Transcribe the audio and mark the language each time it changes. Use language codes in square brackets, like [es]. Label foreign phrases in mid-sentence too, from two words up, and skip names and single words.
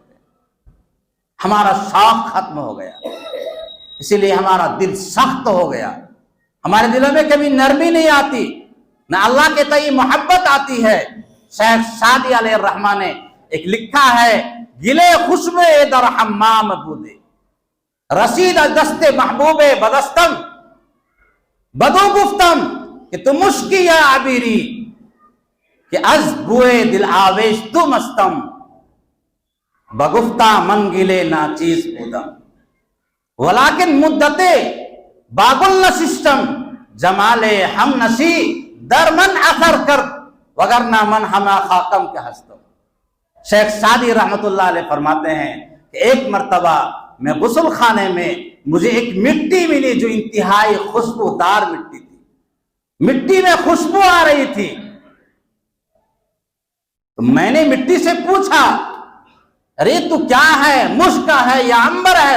[ur] ہمارا شوق ختم ہو گیا، اسی لیے ہمارا دل سخت ہو گیا، ہمارے دلوں میں کبھی نرمی نہیں آتی، نہ اللہ کے تئیں محبت آتی ہے۔ شیخ سعدی علیہ الرحمہ نے ایک لکھا ہے [fa] گلے خوشبو در حمام بودے، رسید دست محبوب بدستم، بدو گفتم کہ تو مشکی یا عبیری، کہ از بوئے دل آویش تو مستم، بگفتہ من گلے ناچیز بودم، ولیکن مدتے باگل نشستم، جمال ہم نسی در من اثر کرد، وگرنہ من ہما خاکم کے ہستم۔ [ur] شیخ سعدی [ar] رحمت اللہ علیہ [ur] فرماتے ہیں کہ ایک مرتبہ میں غسل خانے میں مجھے ایک مٹی ملی جو انتہائی خوشبودار مٹی تھی، مٹی میں خوشبو آ رہی تھی۔ تو میں نے مٹی سے پوچھا ارے تو کیا ہے، مشک ہے یا عنبر ہے؟